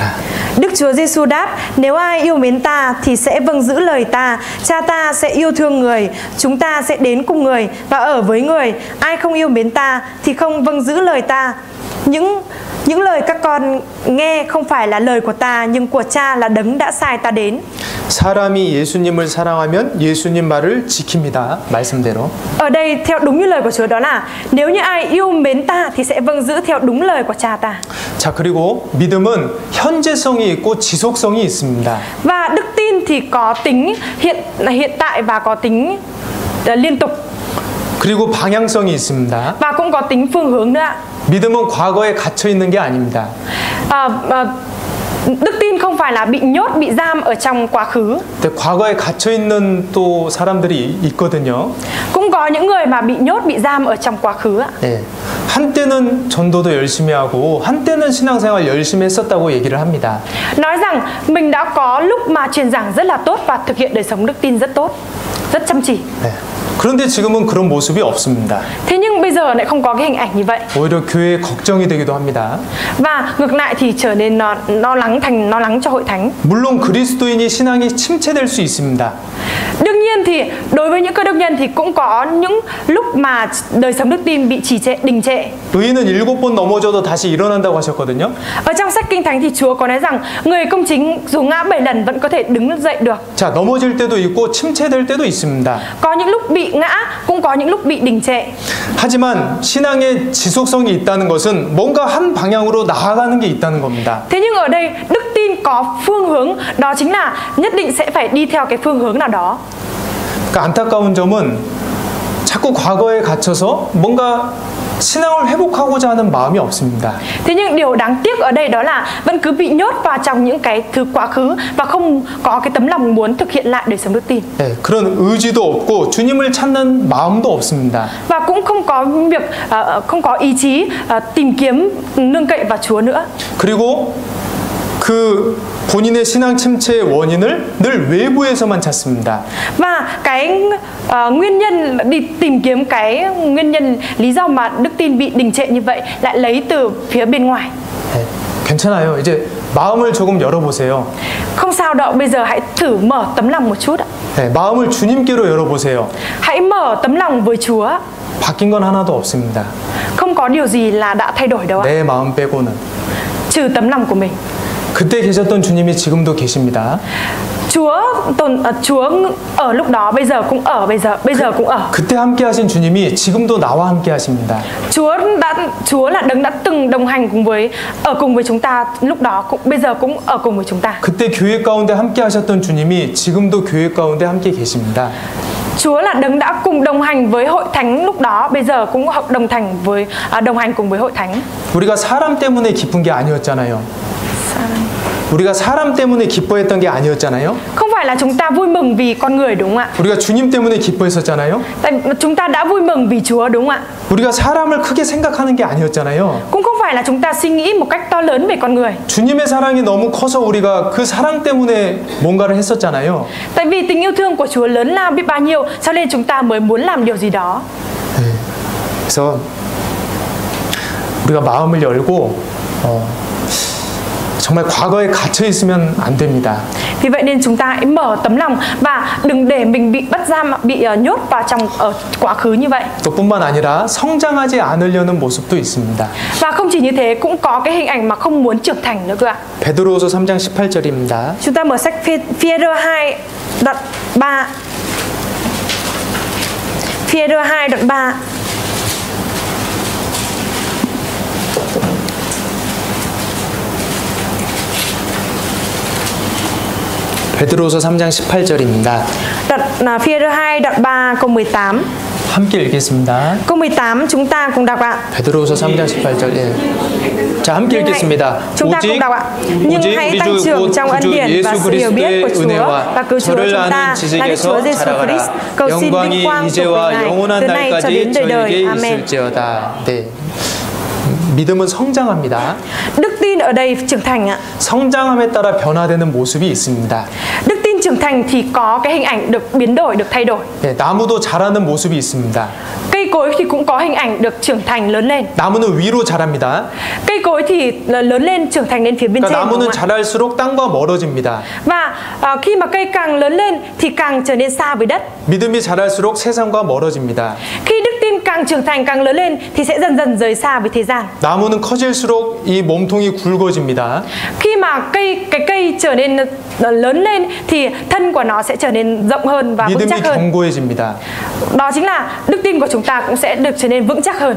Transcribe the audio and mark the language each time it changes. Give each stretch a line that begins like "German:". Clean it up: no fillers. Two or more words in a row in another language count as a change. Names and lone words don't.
Vietnamese: Đức Chúa Giêsu đáp: Nếu ai yêu mến ta thì sẽ vâng giữ lời ta. Cha ta sẽ yêu thương người, chúng ta sẽ đến cùng người và ở với người. Ai không yêu mến ta thì không vâng giữ lời ta. Những lời các con nghe không phải là lời của ta, nhưng của Cha là đấng đã sai ta đến.
Korean: 사람이 예수님을 사랑하면 예수님 말을 지킵니다. 말씀대로.
Vietnamese: Ở đây theo đúng như lời của Chúa đó là nếu như ai yêu mến ta thì sẽ vâng giữ theo đúng lời của Cha ta.
Korean: 자, 그리고 믿음은 현재성이 있고 지속성이 있습니다.
Vietnamese: Và đức tin thì có tính hiện tại và có tính liên tục.
Korean: 그리고 방향성이 있습니다.
Vietnamese: Và cũng có tính phương hướng nữa.
Korean: 믿음은 과거에 갇혀 있는 게 아닙니다.
Vietnamese: Đức tin không phải là bị nhốt, bị giam ở trong quá khứ.
Korean: 근데 과거에 갇혀 있는 또 사람들이 있거든요.
Vietnamese: Cũng có những người mà bị nhốt, bị giam ở trong quá khứ ạ.
Korean: 네. 한때는 전도도 열심히 하고 한때는 신앙생활 열심히 했었다고 얘기를 합니다.
Vietnamese: Nói rằng mình đã có lúc mà truyền giảng rất là tốt và thực hiện đời sống đức tin rất tốt, rất chăm chỉ.
Korean: 네. 그런데 지금은 그런 모습이 없습니다.
Vietnamese: Thế nhưng bây giờ lại không có cái hình ảnh như vậy.
Korean: 오히려 교회에 걱정이 되기도 합니다.
Vietnamese: Và ngược lại thì trở nên lo lắng cho hội thánh.
Korean: 물론 그리스도인이 신앙이 침체될 수 있습니다.
Vietnamese: Đương nhiên thì đối với những cơ đốc nhân thì cũng có những lúc mà đời sống đức tin bị trì trệ, đình trệ.
Korean: 의인은 7번 넘어져도 다시 일어난다고 하셨거든요.
Vietnamese: Ở trong sách Kinh Thánh thì Chúa có nói rằng người công chính dù ngã 7 lần vẫn có thể đứng dậy được.
Korean: 자, 넘어질 때도 있고 침체될 때도 있습니다.
Vietnamese: Có những lúc bị ngã, cũng có những lúc bị đình trệ.
Korean: 하지만 신앙의 지속성이 있다는 것은 뭔가 한 방향으로 나아가는 게 있다는 겁니다.
Vietnamese: Thế nhưng ở đây đức tin có phương hướng, đó chính là nhất định sẽ phải đi theo cái phương hướng nào đó.
Korean: 그러니까 안타까운 점은 자꾸 자꾸 과거에 갇혀서 뭔가 신앙을 회복하고자 하는 마음이 없습니다.
Vietnamese: Thế nhưng điều đáng tiếc ở đây đó là vẫn cứ bị nhốt vào trong những cái thứ quá khứ và không có cái tấm lòng muốn thực hiện lại đời sống đức tin.
Korean: 네, 그런 의지도 없고 주님을 찾는 마음도 없습니다.
Vietnamese: Và cũng không có việc không có ý chí tìm kiếm nương cậy vào Chúa nữa.
Korean: 그리고 그 본인의 신앙 침체의 원인을 늘 외부에서만 찾습니다.
Vietnamese: Và cái nguyên nhân đi tìm kiếm cái nguyên nhân lý do mà đức tin bị đình trệ như vậy lại lấy từ phía bên ngoài.
Korean: 네, 괜찮아요. 이제 마음을 조금 열어보세요.
Vietnamese: Không sao đâu, bây giờ hãy thử mở tấm lòng một chút ạ.
Korean: 네, 마음을 주님께로 열어보세요.
Vietnamese: Hãy mở tấm lòng với Chúa.
Korean: 바뀐 건 하나도 없습니다.
Vietnamese: Không có điều gì là đã thay đổi đâu ạ.
Korean: 내 마음 빼고는.
Vietnamese: Trừ tấm lòng của mình.
Korean: 그때 계셨던 주님이 지금도 계십니다.
Vietnamese: Chúa ở lúc đó, bây giờ cũng ở, bây giờ cũng ở.
Korean: 그때 함께 하신 주님이 지금도 나와 함께 하십니다.
Vietnamese: Chúa là đấng đã từng đồng hành cùng với chúng ta lúc đó, bây giờ cũng ở cùng với chúng ta.
Korean: 그때 교회 가운데 함께 하셨던 주님이 지금도 교회 가운데 함께 계십니다.
Vietnamese: Chúa là đấng đã cùng đồng hành với hội thánh lúc đó, bây giờ cũng đồng hành cùng với hội thánh.
Korean: 우리가 사람 때문에 기쁜 게 아니었잖아요. 우리가 사람 때문에 기뻐했던 게 아니었잖아요.
Vietnamese: Không phải là chúng ta vui mừng vì con người đúng không ạ?
Korean: 우리가 주님 때문에 기뻐했었잖아요.
Vietnamese: Tại chúng ta đã vui mừng vì Chúa đúng không ạ?
Korean: 우리가 사람을 크게 생각하는 게 아니었잖아요.
Vietnamese: Cũng không phải là chúng ta suy nghĩ một cách to lớn về con người.
Korean: 주님의 사랑이 너무 커서 우리가 그 사랑 때문에 뭔가를 했었잖아요.
Vietnamese: Tại vì tình yêu thương của Chúa lớn lao biết bao nhiêu, cho nên chúng ta mới muốn làm điều gì đó.
Korean: 네. 그래서 우리가 마음을 열고 정말 과거에 갇혀 있으면 안 됩니다.
Vietnamese: Vì vậy nên chúng ta hãy mở tấm lòng và đừng để mình bị bắt giam, bị nhốt vào trong quá khứ như vậy.
Korean: 또 뿐만 아니라 성장하지 않으려는 모습도 있습니다.
Vietnamese: Và không chỉ như thế, cũng có cái hình ảnh mà không muốn trưởng thành nữa cơ ạ.
Korean: 베드로후서 3장 18절입니다.
Vietnamese: Chúng ta mở sách Phi-e-rơ 2 đoạn 3. Phi-e-rơ 2 đoạn 3.
Korean: 베드로후서 3장 18절입니다.
Vietnamese: Đoạn Phi-e-rơ 2 đoạn 3 câu 18.
Korean: 함께 읽겠습니다.
Vietnamese: Câu 18 chúng ta cùng đọc ạ.
Korean: 베드로후서 3장 18절. 예. 자, 함께 읽겠습니다.
Vietnamese: Chúng ta cùng đọc ạ. Nhưng hãy tăng trưởng trong ân điển và sự hiểu biết của Chúa và cứu Chúa chúng ta là Đức Chúa Giêsu Christ. Cầu xin vinh quang thuộc về Ngài từ nay cho đến đời đời. Amen.
Korean: 네. 믿음은 성장합니다.
Vietnamese: Đức tin ở đây trưởng thành ạ.
Korean: 성장함에 따라 변화되는 모습이 있습니다.
Vietnamese: Đức tin trưởng thành thì có cái hình ảnh được biến đổi, được thay đổi.
Korean: 네, 나무도 자라는 모습이 있습니다.
Vietnamese: Cây cối thì cũng có hình ảnh được trưởng thành lớn lên.
Korean: 나무는 위로 자랍니다.
Vietnamese: Cây cối thì lớn lên trưởng thành lên phía bên
Korean: 그러니까
Vietnamese: trên.
Korean: 나무는 자랄수록 땅과 멀어집니다.
Vietnamese: Và khi mà cây càng lớn lên thì càng trở nên xa với đất.
Korean: 믿음이 자랄수록 세상과 멀어집니다.
Vietnamese: Khi đức tin càng trưởng thành, càng lớn lên thì sẽ dần dần rời xa với thế gian.
Korean: 나무는 커질수록 이 몸통이 굵어집니다.
Vietnamese: Khi mà cái cây trở nên lớn lên thì thân của nó sẽ trở nên rộng hơn và vững
Korean: 믿음이
Vietnamese: chắc hơn.
Korean: 견고해집니다.
Vietnamese: Đó chính là đức tin của chúng ta cũng sẽ được trở nên vững chắc hơn.